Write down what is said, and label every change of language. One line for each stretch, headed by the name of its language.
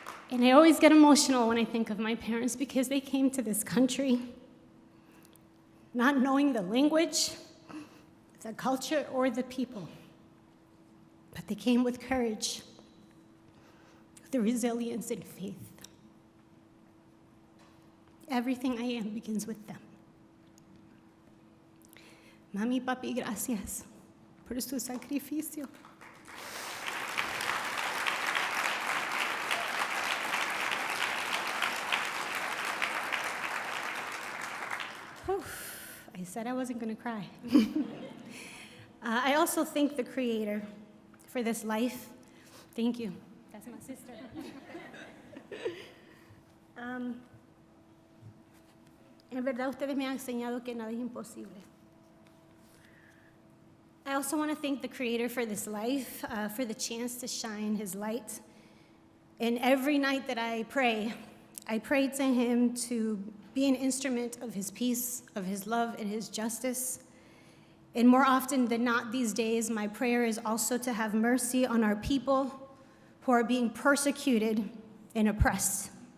English: And I always get emotional when I think of my parents, because they came to this country not knowing the language, the culture, or the people. But they came with courage, the resilience and faith. Everything I am begins with them.
Spanish: Mami, papi, gracias por su sacrificio.
English: I said I wasn't going to cry. I also thank the Creator for this life. Thank you. That's my sister.
Spanish: En verdad, ustedes me han enseñado que nada es imposible.
English: I also want to thank the Creator for this life, for the chance to shine His light. And every night that I pray to Him to be an instrument of His peace, of His love, and His justice. And more often than not these days, my prayer is also to have mercy on our people who are being persecuted and oppressed.